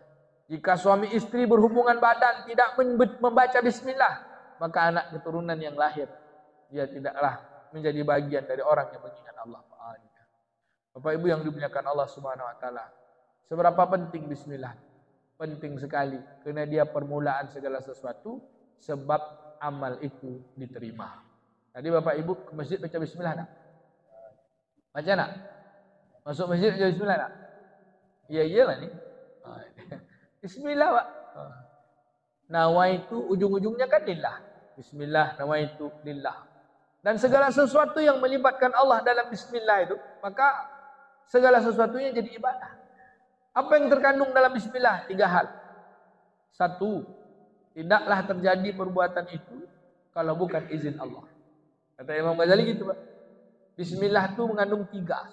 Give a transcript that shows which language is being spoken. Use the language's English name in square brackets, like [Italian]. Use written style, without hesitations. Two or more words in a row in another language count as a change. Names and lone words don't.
[Indonesian] Jika suami istri berhubungan badan tidak membaca bismillah, maka anak keturunan yang lahir dia tidaklah menjadi bagian dari orang yang mengingat Allah. Bapak Ibu yang dimuliakan Allah [Arabic] سبحانه وتعالى. [Indonesian] Seberapa penting bismillah? Penting sekali karena dia permulaan segala sesuatu sebab amal itu diterima. Tadi Bapak Ibu ke masjid baca bismillah nak? Baca nak? Masuk masjid baca bismillah nak? Iya iyalah ni. Bismillah Pak. Nawaitu ujung-ujungnya kan lillah. [Arabic] بسم الله نويت لله. [Indonesian] Dan segala sesuatu yang melibatkan Allah dalam bismillah itu, maka segala sesuatunya jadi ibadah. Apa yang terkandung dalam bismillah? 3 hal. 1, tidaklah terjadi perbuatan itu kalau bukan izin Allah. Kata Imam Ghazali gitu Pak. Bismillah itu mengandung 3.